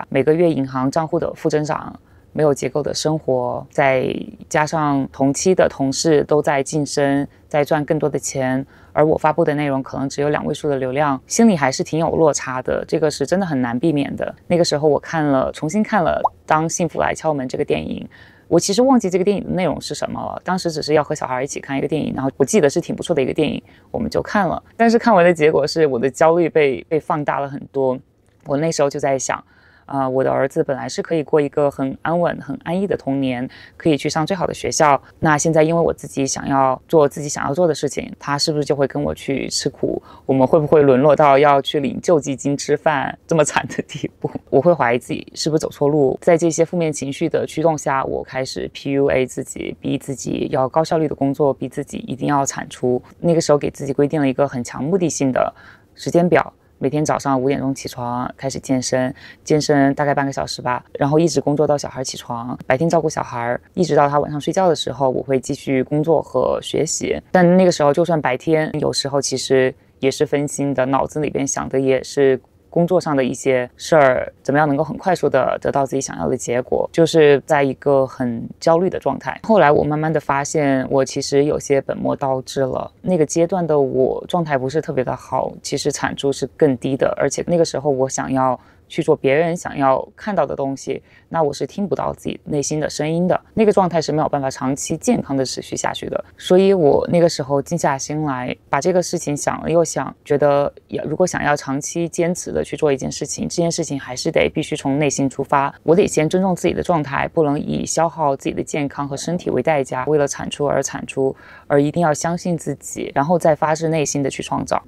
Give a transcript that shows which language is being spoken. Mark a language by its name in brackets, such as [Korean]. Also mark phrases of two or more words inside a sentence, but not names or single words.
[Chinese] 每個月銀行賬戶的負增長，沒有結構的生活，再加上同期的同事都在晉升，在賺更多的錢，而我發布的內容可能只有2位數的流量，心裡還是挺有落差的，這個是真的很難避免的。那個時候我重新看了《當幸福來敲門》這個電影，我其實忘記這個電影的內容是什麼了，當時只是要和小孩一起看一個電影，然後我記得是挺不錯的一個電影，我們就看了。但是看完的結果是我的焦慮被放大了很多。我那時候就在想，我的兒子本來是可以過一個很安穩、很安逸的童年，可以去上最好的學校。那現在因為我自己想要做自己想要做的事情，他是不是就会跟我去吃苦？我們会不會淪落到要去領救濟金吃飯這麼慘的地步？我會懷疑自己是不是走錯路。在這些負面情緒的驅動下，我開始 PUA 自己，逼自己要高效率的工作，逼自己一定要產出。那個時候給自己規定了一個很強目的性的時間表。每天早上5點鐘起床，開始健身大概半個小時吧，然後一直工作到小孩起床，白天照顧小孩，一直到他晚上睡覺的時候，我會繼續工作和學習。但那個時候就算白天，有時候其實也是分心的，腦子裡邊想的也是工作上的一些事兒，怎麼樣能夠很快速的得到自己想要的結果，就是在一個很焦慮的狀態。後來我慢慢的發現，我其實有些本末倒置了。那個階段的我狀態不是特別的好，其實產出是更低的，而且那個時候我想要去做別人想要看到的東西，那我是听不到自己內心的聲音的，那個狀態是沒有辦法長期健康的持續下去的。所以我那個時候靜下心來，把這個事情想了又想，覺得如果想要長期堅持的去做一件事情，這件事情還是必須從內心出發。我得先尊重自己的狀態，不能以消耗自己的健康和身體為代價，為了產出而產出，而一定要相信自己，然後再發自內心的去創造。